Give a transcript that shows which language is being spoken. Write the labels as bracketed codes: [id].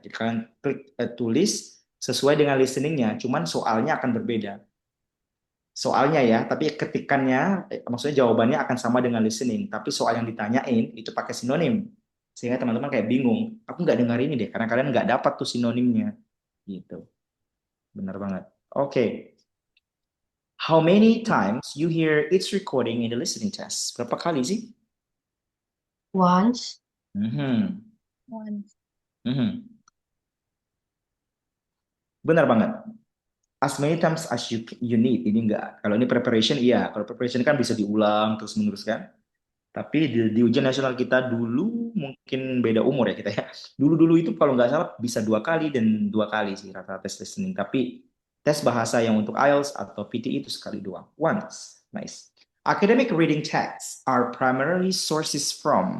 [id] Jadi kalian klik tulis sesuai dengan listeningnya, cuman soalnya akan berbeda. Soalnya ya, tapi ketikannya, maksudnya jawabannya akan sama dengan listening. Tapi soal yang ditanyain itu pakai sinonim. Sehingga teman-teman kayak bingung, aku nggak dengar ini deh, karena kalian nggak dapat tuh sinonimnya. Gitu. Benar banget. Oke. [en] How many times you hear its recording in the listening test? [id] Berapa kali sih? [en] Once. Once. [id] Benar banget. [en] As many times as you need. [id] Ini enggak. Kalau ini preparation, iya. Kalau preparation kan bisa diulang terus menerus kan. Tapi di ujian nasional kita dulu mungkin beda umur ya kita ya. Dulu itu kalau nggak salah bisa 2 kali dan 2 kali sih rata-rata tes listening. Tapi tes bahasa yang untuk IELTS atau PTE itu sekali doang. [en] Once. Nice. Academic reading texts are primarily sources from.